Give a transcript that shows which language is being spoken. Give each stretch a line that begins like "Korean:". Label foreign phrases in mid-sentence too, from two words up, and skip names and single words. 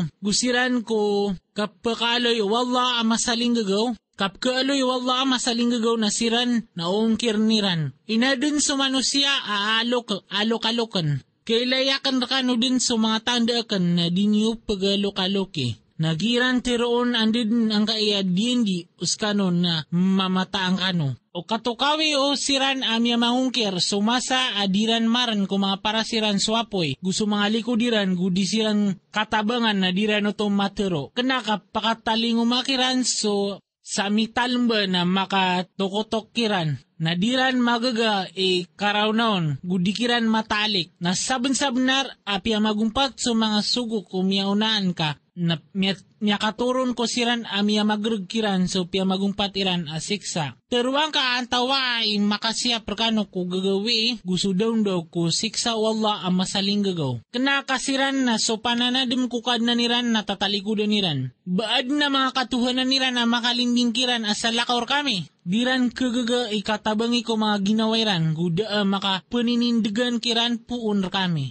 Maranao: Gusiran ko kapakaloy wala amasaling gagaw. Kapkaaloy wala masaling gagaw na siran na ungkir niran. Inadun sa manusia alok-alokan. Kailayakan rakano din sa mga tandaakan na dinyo pagalok-aloki. Nagiran tiroon andin ang kaya di uskano na mamata ang kano. O katukawi o siran amya mangungkir sumasa adiran maran ko mga parasiran swapoy. Gusto mga likudiran gudi siran katabangan na diran o matero. Kenaka pakataling umakiran so sa mitalmba na makatokotokiran. Nadiran magaga karawnaon, gudikiran matalik. Na saben-sabenar apya magumpat sa mga sugo kumiyaunaan ka. Na miyakaturon ko siran amya magrugkiran so pia magumpat iran asiksa. Teruang ka antawa ay makasya perkano ko gagawi gusto daw ko siksa wala ang masaling gagaw. Kena kasiran na so pananadim kukad na niran na tatalikudan niran. Baad na mga katuhanan niran na makalindingkiran asalakaor kami. Diran kagaga ikatabangi ko mga ginawairan guda maka paninindigan kiran puun kami.